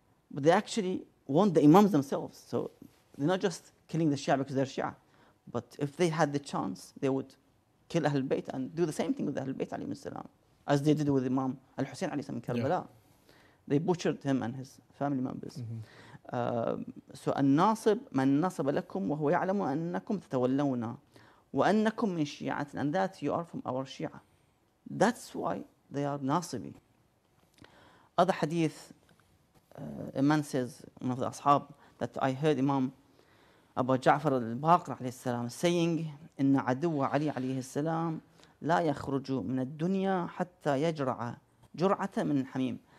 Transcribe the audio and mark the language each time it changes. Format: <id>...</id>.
<en>But they actually want the Imams themselves. So they're not just killing the Shia because they're Shia. But if they had the chance, they would kill Ahlul Bayt and do the same thing with Ahlul Bayt alayhi salam, as they did with Imam Hussein alayhi salam in Karbala. They butchered him and his family members.</en> <ar>So الناصب من نصب لكم وهو يعلم أنكم تتولون وأنكم من شيعة,</ar> <en>and that you are from our Shia. That's why they are nasibi. Other hadith, a man says, one of the ashab, that I heard Imam Abu Ja'far al-Baqir alayhi salam saying,</en> <ar>إن عدو علي عليه السلام لا يخرج من الدنيا حتى يجرع جرعة من الحميم.</ar>